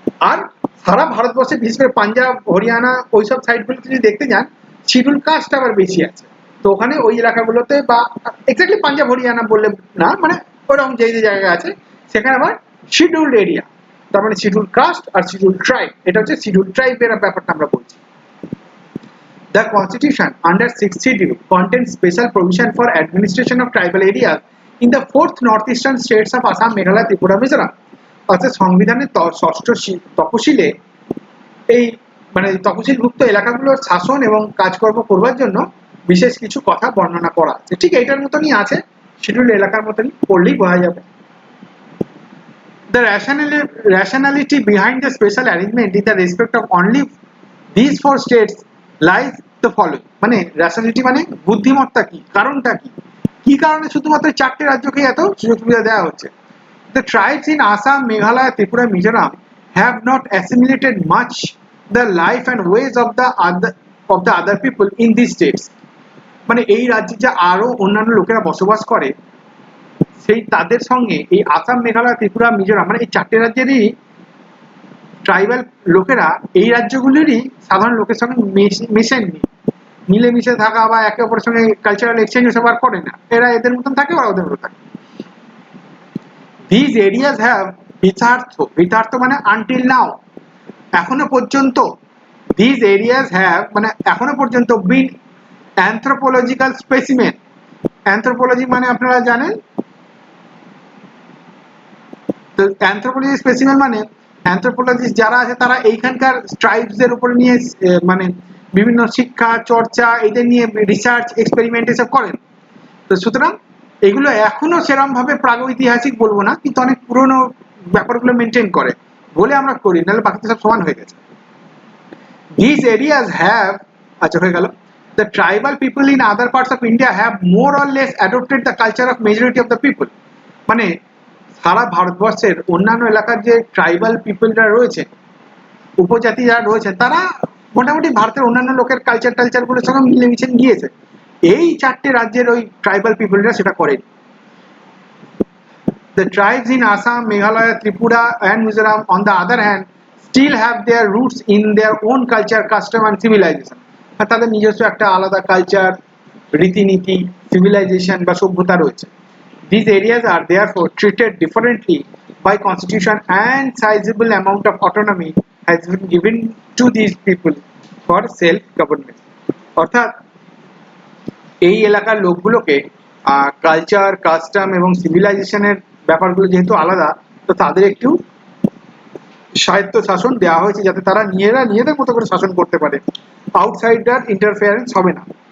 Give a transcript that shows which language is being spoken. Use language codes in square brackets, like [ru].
[bn] আর সারা ভারতবর্ষে বিশেষ করে পাঞ্জাব, হরিয়ানা ওইসব সাইডগুলোতে যদি দেখতে যান, শিডিউল কাস্ট আবার বেশি আছে। তো ওখানে ওই এলাকাগুলোতে, বা এক্স্যাক্টলি পাঞ্জাব হরিয়ানা বললে না, মানে ওরকম যে যে জায়গা আছে সেখানে আবার শিডিউল্ড এরিয়া, তার মানে শিডিউল কাস্ট আর শিডিউল ট্রাইব, এটা হচ্ছে শিডিউল ট্রাইবের ব্যাপারটা আমরা বলছি। [en] The Constitution under 6th schedule contains special provision for administration of tribal areas in the 4th northeastern states of Assam, Meghalaya, Tripura, Mizoram. [bn] অর্থাৎ সংবিধানের 6ষ্ঠ তপশিলে এই মানে তপশিলভুক্ত এলাকাগুলোর শাসন এবং কাজকর্ম করবার জন্য বিশেষ কিছু কথা বর্ণনা করা আছে। ঠিক এইটার মতনই আছে, শিডিউল এলাকার মতনই, পড়লেই বোঝা যাবে। [en] The rationality behind the special arrangement in the respect of only these 4 states lies the following. [bn] মানে রেশনালিটি মানে বুদ্ধিমত্তা কি, কারণটা কি, কি কারণে শুধুমাত্র 4টে রাজ্যকে এত সুযোগ সুবিধা দেওয়া হচ্ছে? [en] The tribes in Assam, Meghalaya, Tripura, Mizoram have not assimilated much the life and ways of the other people in these states. [bn] মানে এই রাজ্যে যে আরো অন্যান্য লোকেরা বসবাস করে, সেই তাদের সঙ্গে এই আসাম, মেঘালয়, ত্রিপুরা, মিজোরাম মানে এই 4টে রাজ্যেরই ট্রাইবাল লোকেরা এই রাজ্যগুলিরই সাধারণ লোকের সঙ্গে মেশেননি, মিলেমিশে থাকা বা একে অপরের সঙ্গে কালচারাল এক্সচেঞ্জ ওসব আর করে না। এরা এদের মতন থাকে, ওরা ওদের মতো থাকে। [en] These areas have [bn] বিতার্থ মানে [en] until now, [bn] এখনো পর্যন্ত। [en] These areas have [bn] মানে এখনো পর্যন্ত [en] been anthropological specimen. [bn] Anthropology মানে আপনারা জানেন তো, anthropology specimen মানে অ্যানথ্রোপোলজিস্ট যারা আছে তারা এইখানকার ট্রাইবসদের উপর নিয়ে মানে বিভিন্ন শিক্ষা চর্চা এদের নিয়ে রিসার্চ এক্সপেরিমেন্ট এসব করেন। তো সুতরাং এগুলো এখনো সেরকম ভাবে প্রাগৈতিহাসিক বলবো না, কিন্তু অনেক পুরনো ব্যাপারগুলো মেনটেন করে বলে আমরা করি, নাহলে বাকিতে সব সমান হয়ে গেছে। [en] These areas have, [bn] আচ্ছা হয়ে গেল, [en] the tribal people in other parts of India have more or less adopted the culture of majority of the people. [bn] মানে সারা ভারতবর্ষের অন্যান্য এলাকার যে ট্রাইবাল পিপলরা রয়েছে, উপজাতি যারা রয়েছে, তারা মোটামুটি ভারতের অন্যান্য লোকের কালচারগুলোর সঙ্গে মিলেমিশে গিয়েছে। এই চারটে রাজ্যের ওই ট্রাইবাল পিপলরা সেটা করেন। [en] The tribes in Assam, Meghalaya, Tripura and Mizoram on the other hand still have their roots in their own culture, custom and civilization. [bn] তাদের নিজস্ব একটা আলাদা কালচার, রীতিনীতি, civilization বা সভ্যতা রয়েছে। [en] These areas are therefore treated differently by constitution and sizable amount of autonomy has been given to these people for self government. [bn] অর্থাৎ এই এলাকার লোকগুলোকে কালচার, কাস্টম এবং সিভিলাইজেশনের ব্যাপারগুলো যেহেতু আলাদা, তো তাদের একটু স্বায়ত্ত শাসন দেওয়া হয়েছে যাতে তারা নিজেদের মতো করে শাসন করতে পারে, আউটসাইডার ইন্টারফেয়ারেন্স হবে না।